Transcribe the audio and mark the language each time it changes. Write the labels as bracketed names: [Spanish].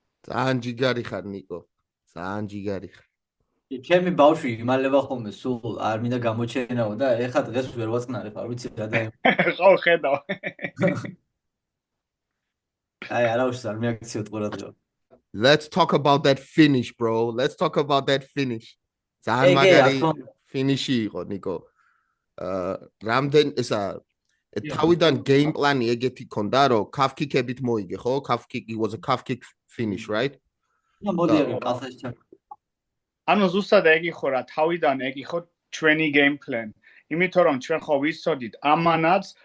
[Georgian] ძალიან ჯიგარი ხარ ნიკო. ძალიან ჯიგარი ხარ. ჩემი ბავშვი იმალება ხოლმე სულ არ მინდა გამოჩენაო და ეხლა დღეს ვერ ვაწყნარებ, არ ვიცი რა და ხო ხედავ. აი არავის არ მიაქციოთ ყურადღება. [English] Let's talk about that finish, bro. Let's talk about that finish. [Georgian] ძალიან მაგარი finish-ი იყო, ნიკო. რამდენ ესა თავიდან game plan-ი ეგეთი ქონდა, რომ calf kick-ებით მოიგე, ხო? [English] It was a calf kick finish, right? [Georgian] მოდი არა, კალხაში ჩა. ზუსტად ეგ იყო რა, თავიდან ეგ იყო ჩვენი game plan. იმიტომ რომ ჩვენ ხო ვიცოდით ამანაც